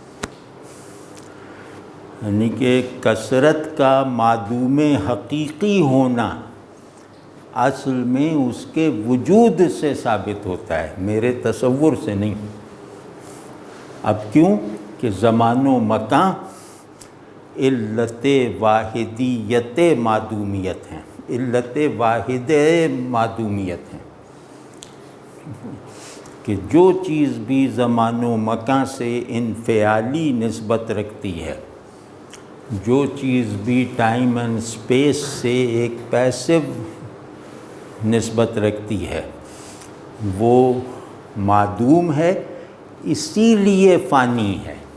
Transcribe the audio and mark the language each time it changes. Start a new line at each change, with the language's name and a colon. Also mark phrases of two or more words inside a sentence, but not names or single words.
Urdu: یعنی کہ کثرت کا معدوم حقیقی ہونا اصل میں اس کے وجود سے ثابت ہوتا ہے، میرے تصور سے نہیں. اب کیوں؟ کہ زمان و مکان علت واحدیت معدومیت ہیں، علت واحد معدومیت ہیں. کہ جو چیز بھی زمان و مکان سے انفعالی نسبت رکھتی ہے، جو چیز بھی
English: time and space
Urdu: سے ایک پیسو نسبت رکھتی ہے، وہ معدوم ہے، اسی لیے فانی ہے۔